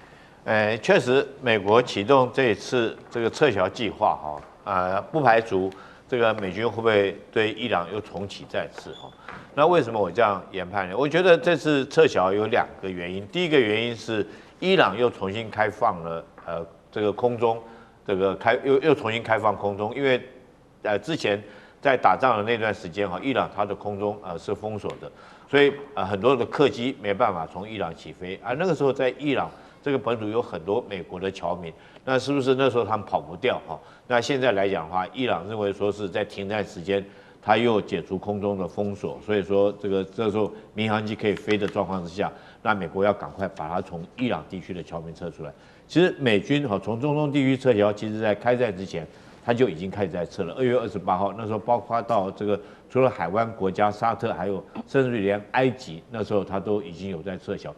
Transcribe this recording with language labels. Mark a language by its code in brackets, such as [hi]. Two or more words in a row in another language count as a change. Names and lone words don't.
[zh] 確實，美國啟動這一次這個撤僑計劃不排除這個美軍會不會對伊朗又重啟戰事那為什麼我這樣研判呢？我覺得這次撤僑有2個原因。第一個原因是伊朗又重新開放了這個空中又重新開放空中，因為之前在打仗的那段時間伊朗它的空中是封鎖的，所以很多的客機沒辦法從伊朗起飛那個時候在伊朗這個本土有很多美國的僑民，那是不是那時候他們跑不掉那現在來講的話，伊朗認為說是在停戰時間，他又解除空中的封鎖，所以說這時候民航機可以飛的狀況之下，那美國要趕快把它從伊朗地區的僑民撤出來。其實美軍從中東地區撤僑，其實在開戰之前，他就已經開始在撤了。2月28號那時候，包括到這個除了海灣國家沙特，還有甚至於連埃及，那時候他都已經有在撤銷。